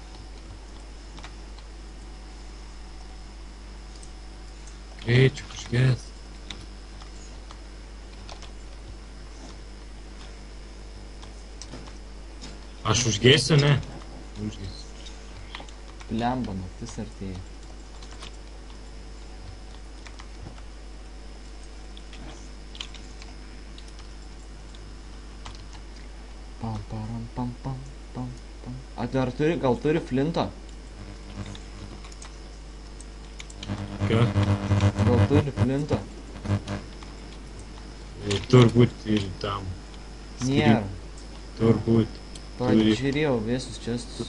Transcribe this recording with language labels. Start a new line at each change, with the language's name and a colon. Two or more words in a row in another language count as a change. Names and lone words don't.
Lithuanian: Greičiu kažkės. Aš užgėsiu, ne? Užgėsiu. Blemba, naktis artėja. Pam, param, pam, pam, pam, pam. A, dar turi, gal turi flinto? Ką? Gal turi flinto? Turbūt ir tam. Nėra. Turbūt. Pažiūrėjau visus čestus.